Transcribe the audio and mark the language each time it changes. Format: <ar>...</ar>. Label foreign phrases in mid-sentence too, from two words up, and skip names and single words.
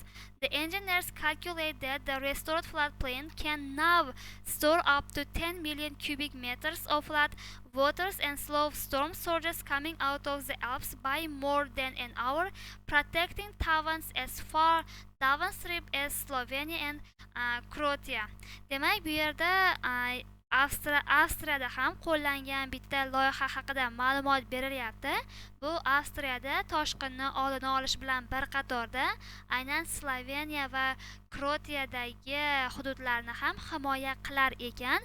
<en>The engineers calculate that the restored floodplain can now store up to 10 million cubic meters of flood waters and slow storm surges coming out of the Alps by more than an hour, protecting towns as far downstream as Slovenia and Croatia.</en> <uz>Demak, bu yerda Avstriyada ham qo'llangan bitta loyiha haqida ma'lumot berilyapti. Bu Avstriyada toshqinni oldini olish bilan bir qatorda aynan Sloveniya va Kroatiyadagi hududlarni ham himoya qilar ekan.</uz>